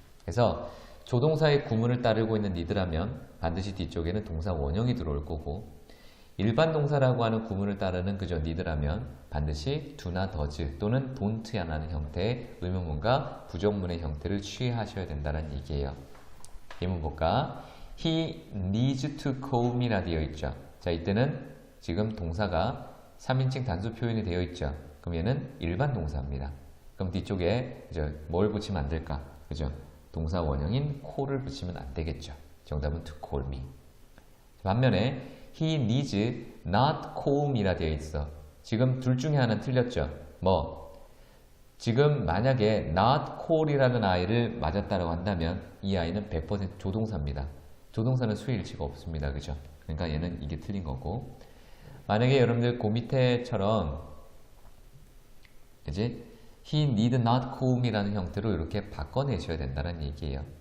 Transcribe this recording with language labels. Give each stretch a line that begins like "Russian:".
Korean: 그래서 조동사의 구문을 따르고 있는 need라면 반드시 뒤쪽에는 동사 원형이 들어올 거고 일반 동사라고 하는 구문을 따르는 그저 need라면 반드시 do나 does 또는 don't라는 형태의 의문문과 부정문의 형태를 취하셔야 된다는 얘기예요. 예문 볼까?
English: He needs to call me
Korean: 라 되어 있죠. 자, 이때는 지금 동사가 3인칭 단수 표현이 되어 있죠. 그럼 얘는 일반 동사입니다. 그럼 뒤쪽에 이제 뭘 붙이면 안 될까? 그죠? 동사 원형인 call을 붙이면 안 되겠죠. 정답은 to call me. 반면에
English: he needs not comb
Korean: 이라 되어 있어. 지금 둘 중에 하나는 틀렸죠. 뭐 지금 만약에 not call이라는 아이를 맞았다고 한다면 이 아이는 100% 조동사입니다. 조동사는 수일치가 없습니다. 그죠? 그러니까 얘는 이게 틀린 거고, 만약에 여러분들 그 밑에처럼 이제
English: he need not comb
Korean: 이라는 형태로 이렇게 바꿔내셔야 된다는 얘기예요.